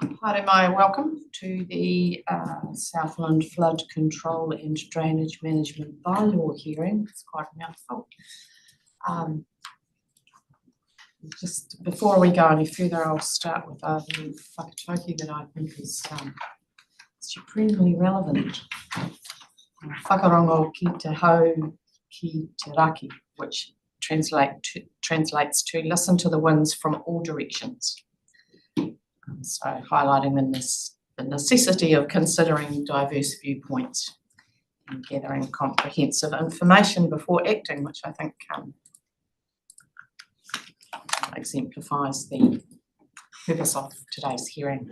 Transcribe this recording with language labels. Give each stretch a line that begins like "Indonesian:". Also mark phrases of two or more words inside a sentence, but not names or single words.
Māori: Haere mai,
English: welcome to the Southland Flood Control and Drainage Management Bylaw hearing. It's quite a mouthful. Just before we go any further, I'll start with a little whakatauki that I think is supremely relevant.
Māori: Whakarongo ki te hau ki te raki,
English: which translates to listen to the winds from all directions. So highlighting the necessity of considering diverse viewpoints and gathering comprehensive information before acting, which I think exemplifies the purpose of today's hearing.